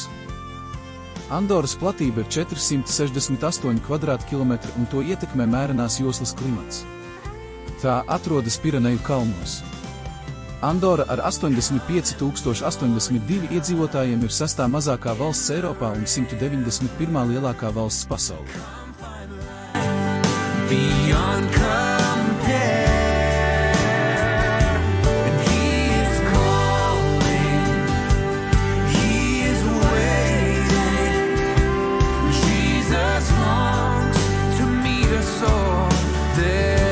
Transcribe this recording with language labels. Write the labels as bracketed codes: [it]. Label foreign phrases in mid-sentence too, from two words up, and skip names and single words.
[lv] Andoras platība ir 468 kvadrātkilometri un to ietekmē mērenās joslas klimats. Tā atrodas Pireneju kalnos. Andora ar 85,082 iedzīvotājiem ir 6. mazākā valsts Eiropā un 191. lielākā valsts pasaulē. [en] Beyond compare, and He is calling, He is waiting. Jesus longs to meet us all there.